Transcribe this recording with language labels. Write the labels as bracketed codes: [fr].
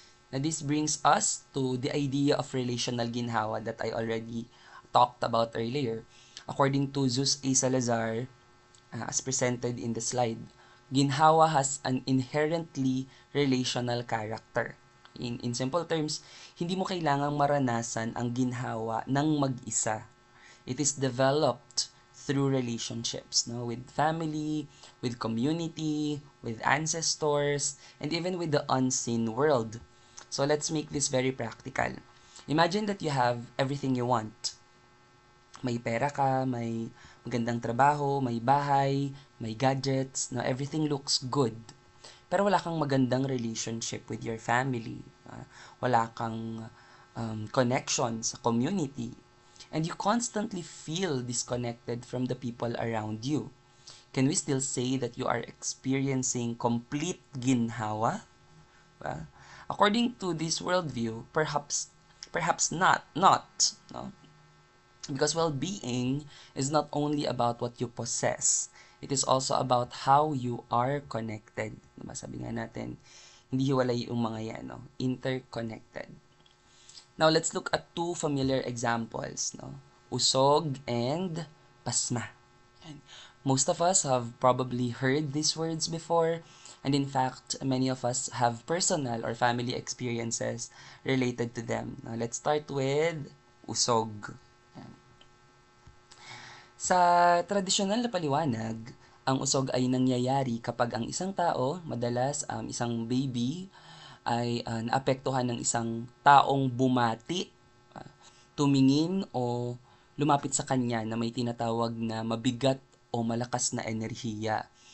[en] Now this brings us to the idea of relational ginhawa that I already talked about earlier. According to Zeus A. Salazar, as presented in the slide, ginhawa has an inherently relational character. In simple terms, [tl] hindi mo kailangang maranasan ang ginhawa ng mag-isa. [en] It is developed through relationships, with family, with community, with ancestors, and even with the unseen world. So let's make this very practical. Imagine that you have everything you want. [tl] May pera ka, may magandang trabaho, may bahay, may gadgets, [en] everything looks good. [tl] Pero wala kang magandang [en] relationship with your family. [tl] Wala kang [en] connection sa community, and you constantly feel disconnected from the people around you, can we still say that you are experiencing complete ginhawa? Well, according to this worldview, perhaps not, no? Because well-being is not only about what you possess, it is also about how you are connected. [tl] Diba? Sabi nga natin, hindi hiwalay yung mga yan, no? [en] Interconnected. Now, let's look at two familiar examples, no? Usog and pasma. Most of us have probably heard these words before, and in fact, many of us have personal or family experiences related to them. Now, let's start with usog. [tl] Sa tradisyonal na paliwanag, ang usog ay nangyayari kapag ang isang tao, madalas isang baby, ay naapektuhan ng isang taong bumati, tumingin o lumapit sa kanya na may tinatawag na mabigat o malakas na enerhiya.